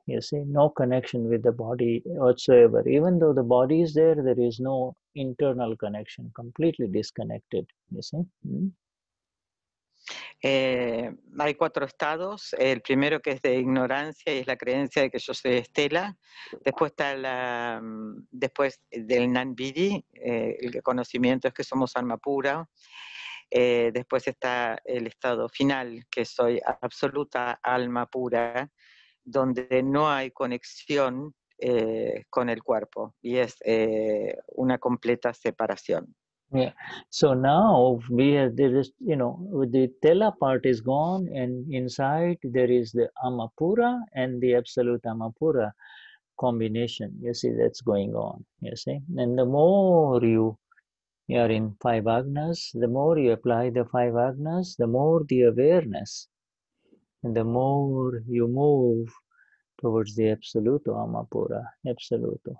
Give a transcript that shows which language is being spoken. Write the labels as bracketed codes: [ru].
[en] You see, no connection with the body whatsoever. Even though the body is there, there is no internal connection, completely disconnected. You see. [es] Hay 4 estados. El primero, que es de ignorancia, y es la creencia de que yo soy Estela. Después está después del Nanvidi, el conocimiento es que somos alma pura. Después está el estado final, que soy absoluta alma pura, donde no hay conexión con el cuerpo, y es una completa separación. [en] Yeah. So now there is, the Tela part is gone, and inside there is the Amapura and the absolute Amapura combination. You see, that's going on. You see, and the more you are in 5 agnas, the more you apply the 5 agnas, the more the awareness, and the more you move towards the Absoluto Amapura, Absoluto.